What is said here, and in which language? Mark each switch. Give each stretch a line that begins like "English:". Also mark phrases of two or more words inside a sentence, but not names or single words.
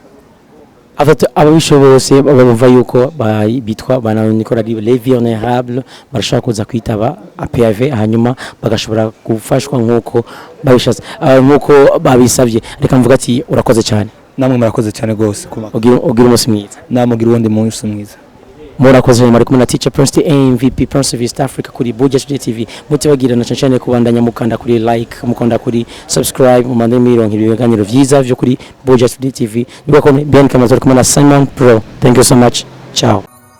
Rundi: ababishobose bumva yuko bitwa bananikora
French: les vulnérables
Rundi: barashaka kuza kwitaba APAV hanyuma bagashobora gufashwa nkuko babishatse nkuko babisabye. Reka mvuga ati urakoze cyane. Namwe murakoze cyane gose ugira umunsi mwiza. Namugira uwundi munsi mwiza. Murakoze muri kumwe na Teacher Prince MVP Prince of East Africa kuri Budget Today TV mutibagirana cyane kubandanya mukanda kuri like mukanda kuri subscribe mumande mirongo ibiganiro vyiza byo kuri Budget Today TV. Nibwo ko bien kamaze kumwe na Simon Pro.
English: Thank you so much.
Rundi: Ciao.